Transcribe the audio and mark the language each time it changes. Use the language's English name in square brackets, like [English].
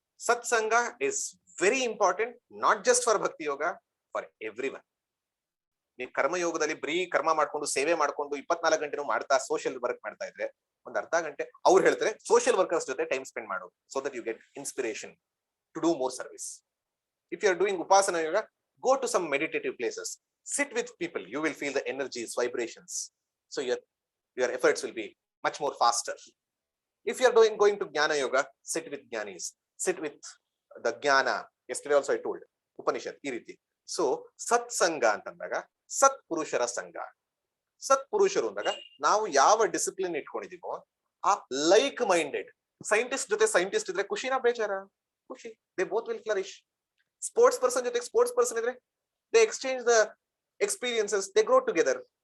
[English] Satsang is very important, not just for bhakti yoga, for everyone. [Kannada] ನೀವು ಕರ್ಮಯೋಗದಲ್ಲಿ ಬರೀ ಕರ್ಮ ಮಾಡ್ಕೊಂಡು, ಸೇವೆ ಮಾಡ್ಕೊಂಡು 24 ಗಂಟೆನೂ ಮಾಡ್ತಾ ಸೋಷಿಯಲ್ ವರ್ಕ್ ಮಾಡ್ತಾ ಇದ್ರೆ, ಒಂದ್ ಅರ್ಧ ಗಂಟೆ ಅವ್ರು ಹೇಳ್ತಾರೆ ಸೋಷಿಯಲ್ ವರ್ಕರ್ಸ್ ಜೊತೆ ಟೈಮ್ ಸ್ಪೆಂಡ್ ಮಾಡು, [English] So that you get inspiration to do more service. If you are doing upasana yoga, go to some meditative places, sit with people, you will feel the energies, vibrations, so your efforts will be much more faster. If you are going to jnana yoga, sit with jnanis, sit with the jnana. Yesterday also I told Upanishad [Kannada] ee riti. So sat sanga antandaga sat purushara sanga. Sat purusharu andaga ನಾವು ಯಾವ discipline ಇಟ್ಕೊಂಡಿದೀವೋ, ಆ like minded, scientist ಜೊತೆ scientist ಇದ್ರೆ ಖುಷಿನಾ ಬೇಜಾರ? ಖುಷಿ. [English] They both will flourish. Sports person ಜೊತೆ sports person ಇದ್ರೆ they exchange the experiences, they grow together.